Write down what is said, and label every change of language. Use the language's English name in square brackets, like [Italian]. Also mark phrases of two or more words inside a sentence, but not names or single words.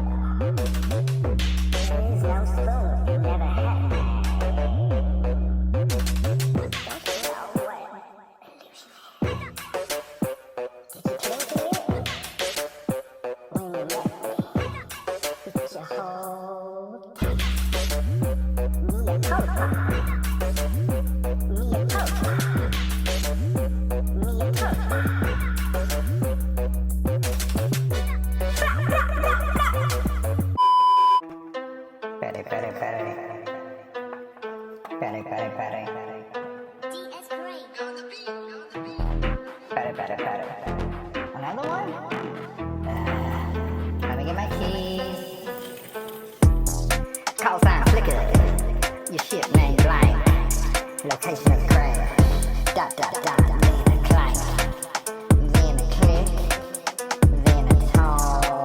[English] There is no spoon you never had. Don't you know what illusion is? Did you cling to me? When you met me, did you hold tight? [Latin] Mia culpa. Mia culpa. Mia culpa. [English] Patty, patty, patty. Patty, patty, patty. DS Gray. Patty, patty, patty. Another one? Let me get my keys. Call sign flicker. Your ship name blank. Location of crash. Dot, dot, dot. Then a clank. Then a click. Then a tone.